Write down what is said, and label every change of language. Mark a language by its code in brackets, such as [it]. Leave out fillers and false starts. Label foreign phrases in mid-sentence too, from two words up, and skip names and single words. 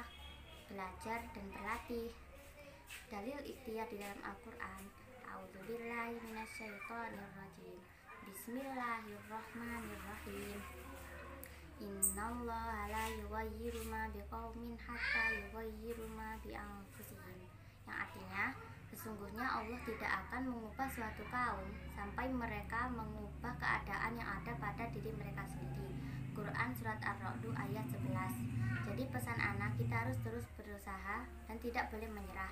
[id] Belajar dan berlatih. Dalil ikhtiar di dalam Al-Quran, [ar] أعوذ بالله من الشيطان الرجيم. بسم الله الرحمن الرحيم. إن الله لا يغير ما بقوم حتى يغيروا ما بأنفسهم. [id] Yang artinya, sesungguhnya Allah tidak akan mengubah suatu kaum sampai mereka mengubah keadaan yang ada pada diri mereka sendiri. Quran Surat Ar-Ra'd ayat 11. Jadi pesan anak, kita harus terus berusaha dan tidak boleh menyerah.